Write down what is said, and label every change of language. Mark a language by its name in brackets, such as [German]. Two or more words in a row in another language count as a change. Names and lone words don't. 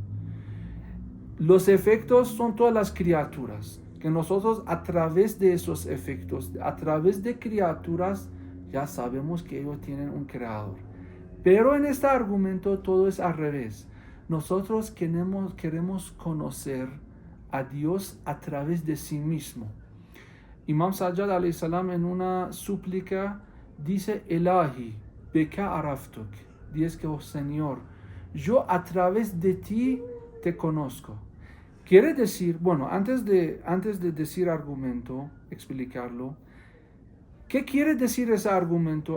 [Spanish] Los efectos son todas las criaturas, que nosotros a través de esos efectos, a través de criaturas, ya sabemos que ellos tienen un creador. Pero en este argumento todo es al revés. Nosotros queremos conocer a Dios a través de sí mismo. Imam Sajjad [Arabic] عليه السلام [Spanish] en una súplica dice: [Arabic] إلهي بك عرفتك. [Spanish] Dice que, oh Señor, yo a través de ti te conozco. Quiere decir, bueno, antes de decir argumento, explicarlo, ¿qué quiere decir ese argumento?